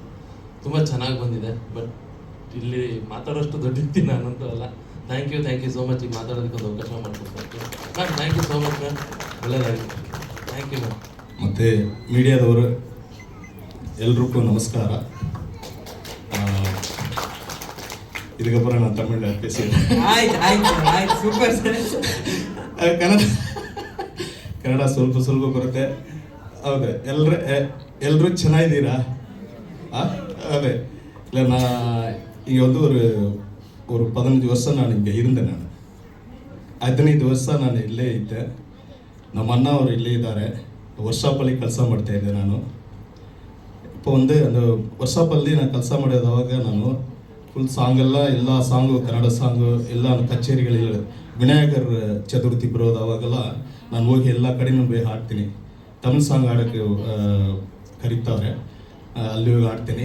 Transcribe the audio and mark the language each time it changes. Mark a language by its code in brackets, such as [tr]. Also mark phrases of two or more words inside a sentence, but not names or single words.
[kn] ತುಂಬ ಚೆನ್ನಾಗಿ ಬಂದಿದೆ. ಬಟ್ ಇಲ್ಲಿ ಮಾತಾಡೋಷ್ಟು ದೊಡ್ಡ ವ್ಯಕ್ತಿ ನಾನಂತೂ ಅಲ್ಲ. [en] thank you so much. [kn] ಈಗ ಮಾತಾಡೋದಕ್ಕೆ ಒಂದು ಅವಕಾಶ ಮಾಡಿಕೊಡ್ತೀನಿ ಮ್ಯಾಮ್. [en] thank you so much ma'am, ಒಳ್ಳೆಯದಾಗಿ. thank you ma'am. [kn] ಮತ್ತು ಮೀಡಿಯಾದವರು ಎಲ್ರಿಗೂ ನಮಸ್ಕಾರ. [ta] இதுக்கப்புறம் நான் தமிழில் பேசுகிறேன். [kn] ಸೂಪರ್ ಕನ್ನಡ ಸ್ವಲ್ಪ ಬರುತ್ತೆ. ಹೌದು, ಎಲ್ಲರೂ ಚೆನ್ನಾಗಿದ್ದೀರಾ? [ta] ಅದೇ இல்லை, நான் இங்கே வந்து ஒரு 15 வருஷம் நான் இங்கே இருந்தேன். [kn] ನಾನು 15 ವರ್ಷ ನಾನು ಇಲ್ಲೇ ಇದ್ದೆ. ನಮ್ಮ ಅಣ್ಣ ಅವರು ಇಲ್ಲೇ ಇದ್ದಾರೆ. ವರ್ಷಾಪಲ್ಲಿ ಕೆಲಸ ಮಾಡ್ತಾಯಿದ್ದೆ ನಾನು. [ta] இப்போ வந்து அந்த [kn] ವರ್ಷಾಪಲ್ಲಿ ನಾನು ಕೆಲಸ ಮಾಡೋದವಾಗ ನಾನು ಫುಲ್ ಎಲ್ಲ ಸಾಂಗು, ಕನ್ನಡ ಸಾಂಗು ಎಲ್ಲ ಕಚೇರಿಗಳಲ್ಲಿ ವಿನಾಯಕರ್ ಚತುರ್ಥಿ ಬರೋದು ಅವಾಗೆಲ್ಲ ನಾನು ಹೋಗಿ ಎಲ್ಲ ಕಡೆನೂ ಹೋಗಿ ಹಾಡ್ತೀನಿ. ತಮಿಳ್ ಸಾಂಗ್ ಆಡೋಕ್ಕೆ ಕರೀತಾರೆ, ಅಲ್ಲಿ ಹೋಗಿ ಹಾಡ್ತೀನಿ.